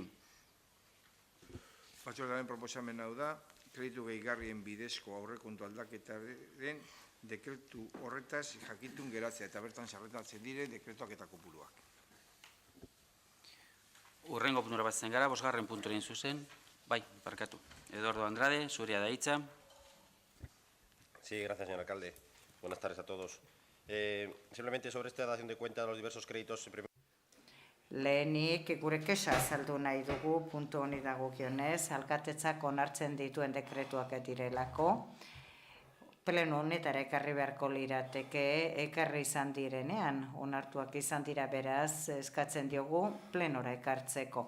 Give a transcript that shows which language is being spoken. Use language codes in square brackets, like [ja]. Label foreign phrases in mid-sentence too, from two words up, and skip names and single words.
[eu] Batzordearen proposamen hau da, kreditu gehigarrien bidezko aurrekontu aldaketaren dekretu horretaz jakitun geratzea eta bertan sarretatzen dire dekretuak eta kopuruak. Urrengo puntura batzen gara, bosgarren puntuaren zuzen, bai, barkatu. Eduardo Andrade, zurea da hitza. [es] Sí, gracias, señor alcalde. Buenas tardes a todos. Simplemente sobre esta dación de cuenta de los diversos créditos. [eu] Lehenik gure kexa azaldu nahi dugu puntu honi dagokionez, alkatetzak onartzen dituen dekretuak direlako. Pleno honetara ekarri beharko lirateke, ekarri izan direnean, onartuak izan dira beraz, eskatzen diogu plenora ekartzeko.